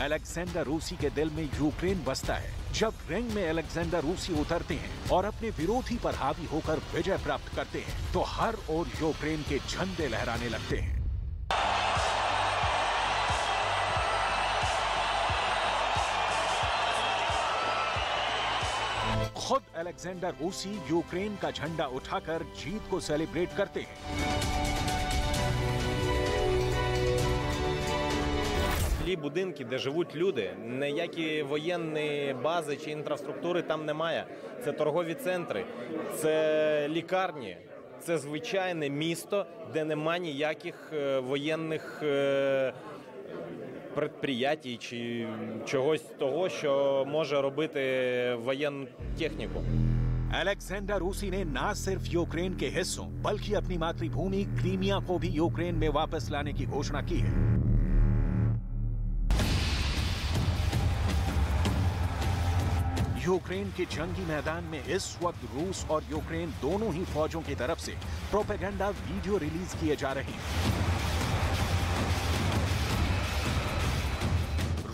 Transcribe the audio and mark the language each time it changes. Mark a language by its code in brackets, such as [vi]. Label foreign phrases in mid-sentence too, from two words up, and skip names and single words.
[hi] अलेक्जेंडर ऊसी के दिल में यूक्रेन बसता है। जब रिंग में अलेक्जेंडर ऊसी उतरते हैं और अपने विरोधी पर हावी होकर विजय प्राप्त करते हैं, तो हर ओर यूक्रेन के झंडे लहराने लगते हैं। खुद अलेक्जेंडर ऊसी यूक्रेन का झंडा उठाकर जीत को सेलिब्रेट करते हैं। [uk] Ті будинки, де живуть люди, ніякі воєнні бази чи інфраструктури там немає. Це торгові центри, це лікарні, це звичайне місто, де нема ніяких воєнних предприятій чи чогось того, що може робити воєнну техніку. [hi] अलेक्जेंडर ऊसी ने न सिर्फ यूक्रेन के हिस्सों बल्कि अपनी मातृभूमि क्रीमिया को भी यूक्रेन में वापस लाने की घोषणा की है। यूक्रेन के जंगी मैदान में इस वक्त रूस और यूक्रेन दोनों ही फौजों की तरफ से [en] propaganda video release [hi] किए जा रहे हैं।